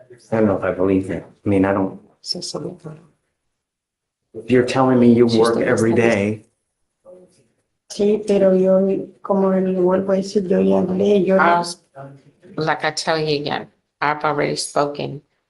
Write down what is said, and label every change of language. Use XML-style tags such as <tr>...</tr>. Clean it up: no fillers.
<en>I don't know if I believe that. I mean, I don't,</en> <es>Sí, sí.</es> <en>you're telling me you work every day.</en> <es>Sí, pero yo, como le vuelvo a decir, yo ya hablé, yo</es> <en>Like I tell you again, I've already spoken.</en>